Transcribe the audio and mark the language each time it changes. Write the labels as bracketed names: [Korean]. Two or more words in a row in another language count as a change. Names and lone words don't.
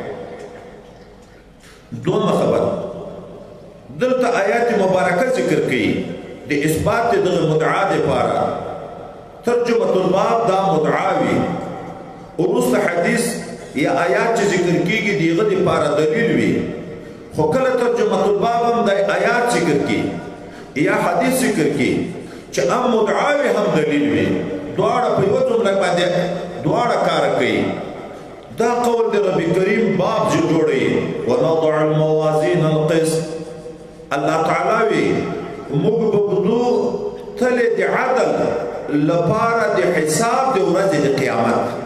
[Pashto] دویمه خبره دلته آیات مبارکه ذکر کوي د اثبات دغه مدعا دپاره [Arabic] ترجمه الباب [Pashto] دا مدعا وي وروسته حدیث یا آیات چې ذکر کېږي د هغه دپاره دلیل وي خو کله [Arabic] ترجمه الباب [Pashto] هم د آیات ذکر کی یا حدیث ذکر کی چې هم مدعا وي هم دلیل وي دواړه په یوه جمله باندې دواړه کار کوي دا قول د رب کریم باب چې جوړوي [Arabic] ونضع الموازین القسط [Pashto] الله تعالی وي موږ به بدو تلې د عدل لپاره د حساب د ورځې د قیامت